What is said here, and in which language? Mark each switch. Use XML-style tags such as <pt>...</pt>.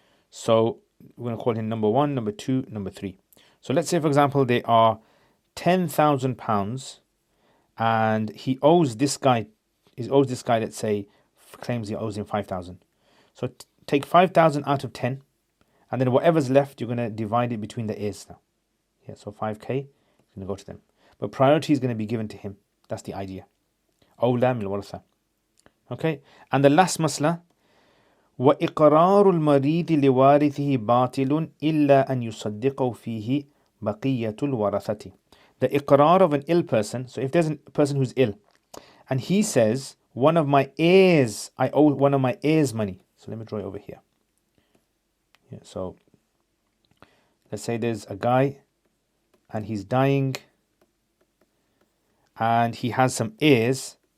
<en>So we're going to call him number 1, number 2, number 3. So let's say, for example, they are £10,000, and he owes this guy, let's say, claims he owes him 5,000. So take 5,000 out of 10, and then whatever's left, you're going to divide it between the heirs now. Yeah, so 5k is going to go to them. But priority is going to be given to him. That's the idea.</en> <ar>أولى من الورثة.</ar> <en>Okay, and the last masla,</en> <ar>وإقرار المريض لوارثه باطل إلا أن يصدقه فيه بقية الورثة.</ar> <en>The iqrar of an ill person, so if there's a person who's ill, and he says, one of my heirs, I owe one of my heirs money. So let me draw it over here. Yeah, so let's say there's a guy, and he's dying, and he has some heirs.</en>